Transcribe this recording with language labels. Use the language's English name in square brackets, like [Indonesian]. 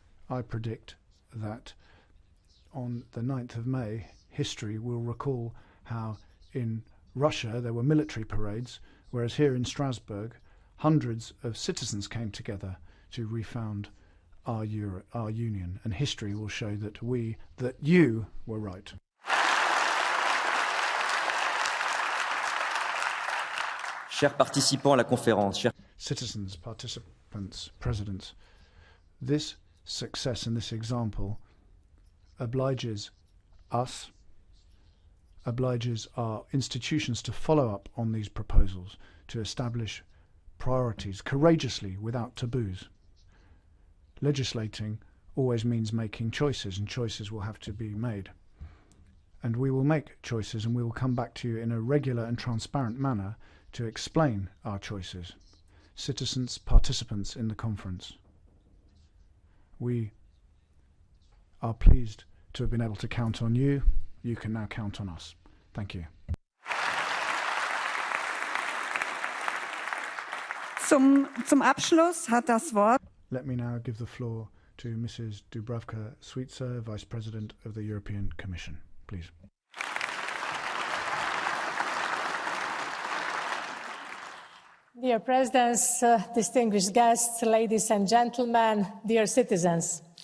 [English] I predict that on the 9th of May, history will recall how in Russia there were military parades, whereas here in Strasbourg hundreds of citizens came together to refound our union, and history will show that you were right. [French] Chers participants à la conférence, chers [English] citizens, participants, presidents, this success and this example obliges us, obliges our institutions to follow up on these proposals, to establish priorities courageously without taboos. Legislating always means making choices, and choices will have to be made. And we will make choices, and we will come back to you in a regular and transparent manner to explain our choices. Citizens, participants in the conference. We are pleased to have been able to count on you. You can now count on us. Thank you. [German] Zum Abschluss hat das Wort. [English] Let me now give the floor to Mrs. Dubravka-Šuica, Vice President of the European Commission. Please. Dear Presidents, distinguished guests, ladies and gentlemen, dear citizens.